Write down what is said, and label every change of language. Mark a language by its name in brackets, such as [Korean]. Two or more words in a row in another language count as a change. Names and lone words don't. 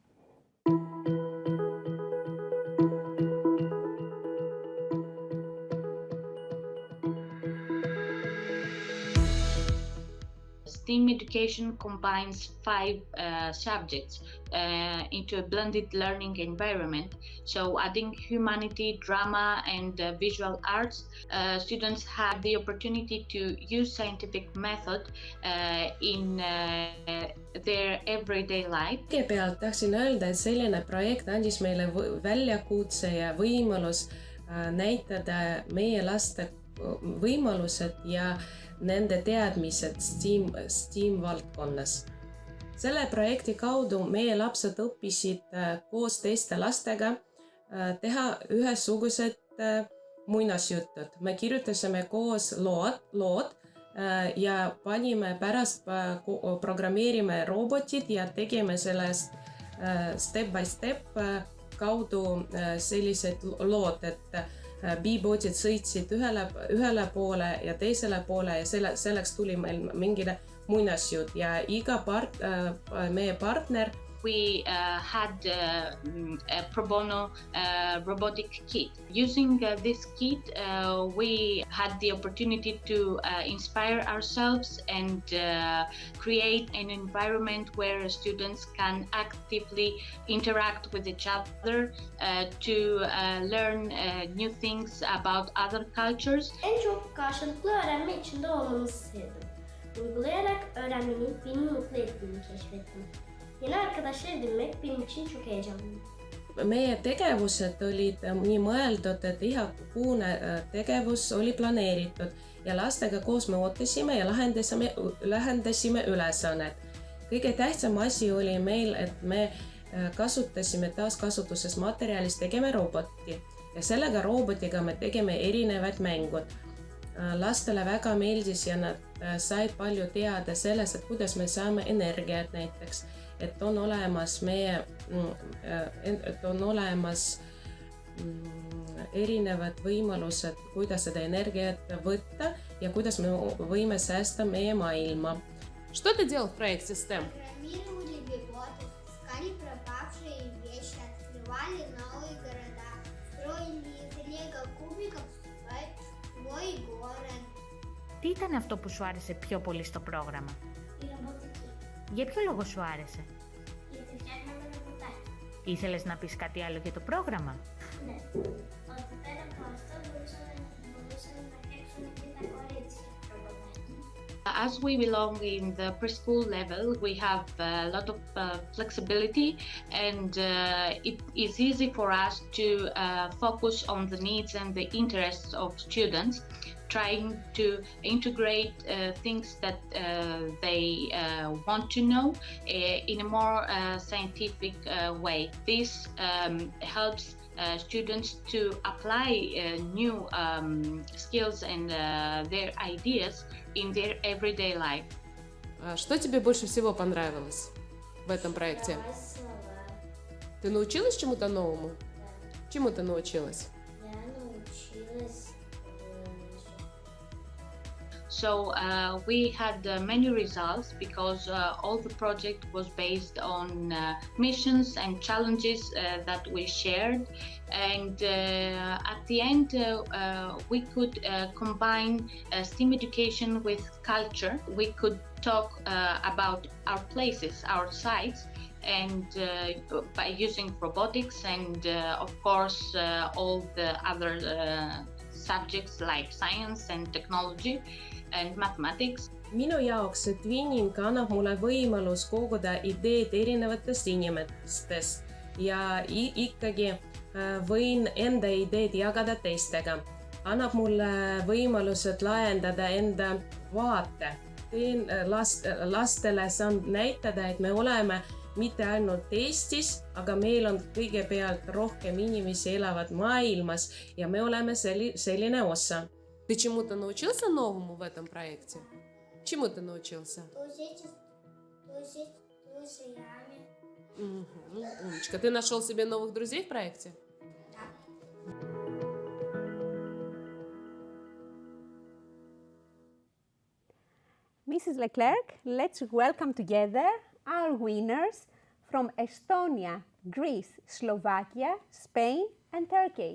[English] STEAM education combines 5 subjects into a blended learning environment. So adding humanity, drama, and visual arts, students have the opportunity to use scientific method in their everyday life. [Estonian] Kõigepealt tahtsin öelda, et selline projekt andis meile väljakutse ja võimalus näitada meie laste võimalused ja nende teadmised STEAM valdkonnas. Selle projekti kaudu meie lapsed õppisid koos teiste lastega teha ühesugused muinasjutud. Me kirjutasime koos lood ja panime pärast programmeerime robotid ja tegime sellest [English] step by step [Estonian] kaudu sellised lood, et B-botid sõitsid ühele poole ja teisele poole ja selleks tuli meil mingile muinasjut ja iga meie partner. [English] We had a pro bono robotic kit. Using this kit, we had the opportunity to inspire ourselves and create an environment where students can actively interact with each other to learn new things about other cultures. [Turkish] En çok karşılıklı öğrenme içinde olmamızı sevdim. Uygulayarak öğrenmenin beni mutlu ettiğini keşfettim. Yeni arkadaşlar edinmek benim için çok heyecanlıydı. [Estonian] Meie tegevused olid nii mõeldud, et igakuune tegevus oli planeeritud ja lastega koos me ootasime ja lahendasime ülesannet. Kõige tähtsam asi oli meil, et me kasutasime taaskasutuses materjalis tegime roboti ja sellega robotiga me tegime erinevad mängud. Lastele väga meeldis ja nad said palju teada selles, et kuidas me saame energiat näiteks, et on olemas erinevad võimalused, kuidas seda energiat võtta ja kuidas me võime säästa meie maailma. [Russian] Что ты делал в проекте STEM? Программировали беботов, искали пропавшие вещи, открывали новые города, строили из лего-кубиков свой город. [Greek] Τι ήταν αυτό που σου άρεσε πιο πολύ στο πρόγραμμα? Η ρομποτική. Για ποιο λόγο σου άρεσε? Γιατί φτιάχναμε ρομποτάκι. Ήθελες να πεις κάτι άλλο για το πρόγραμμα? Ναι. Ότι πέρα από αυτό μπορούσαμε να φτιάξουμε και τα κορίτσια ρομποτάκι. [English] As we belong in the preschool level, we have a lot of flexibility and it is easy for us to focus on the needs and the interests of students, trying to integrate things that they want to know in a more scientific way. This helps students to apply new skills and their ideas in their everyday life. [Russian] Что тебе больше всего понравилось в этом проекте? Ты научилась чему-то новому? Чему ты научилась? Я научилась [English] So we had many results because all the project was based on missions and challenges that we shared. And at the end, we could combine STEAM education with culture. We could talk about our places, our sites, and by using robotics and of course all the other subjects like science and technology and mathematics. [Estonian] Minu jaoks eTwinning annab mulle võimalus koguda ideed erinevatest inimestest ja ikkagi võin enda ideed jagada teistega. Annab mulle võimalused laiendada enda vaate. Lastele saan näitada, et me oleme mitte ainult Eestis, aga meil on kõigepealt rohkem inimesi elavad maailmas ja me oleme selline osa. [Russian] Ты чему-то научился новому в этом проекте? Чему ты научился? Умничка. Ты нашел себе новых друзей в проекте? [English] Mrs. Leclerc, let's welcome together our winners from Estonia, Greece, Slovakia, Spain, and Turkey.